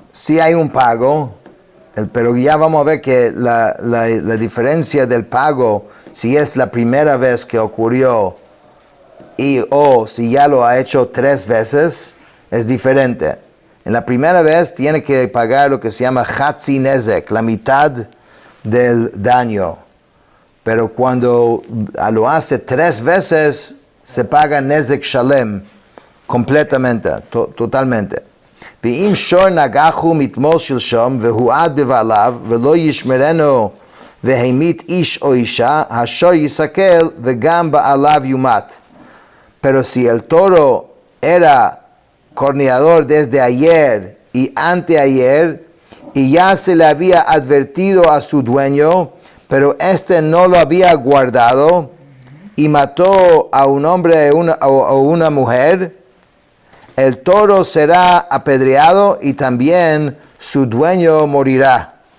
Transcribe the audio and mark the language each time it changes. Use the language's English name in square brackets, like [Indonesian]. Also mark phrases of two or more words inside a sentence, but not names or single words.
[Spanish] Sí hay un pago, pero ya vamos a ver que la diferencia del pago, si es la primera vez que ocurrió o si ya lo ha hecho 3 veces, es diferente. En la primera vez tiene que pagar lo que se llama [Hebrew] חצי נזק, [Spanish] la mitad del daño. Pero cuando lo hace 3 veces, se paga [Hebrew] נזק שלם, [Spanish] completamente, totalmente. [Hebrew] ואם שור נגחו מתמול שלשום והועד בבעליו ולא ישמרנו והמית איש או אישה, השור יסכל וגם בעליו יומת. [Spanish] Pero si el toro era corneador desde ayer y anteayer y ya se le había advertido a su dueño, pero este no lo había guardado y mató a un hombre o una mujer, el toro será apedreado y también su dueño morirá.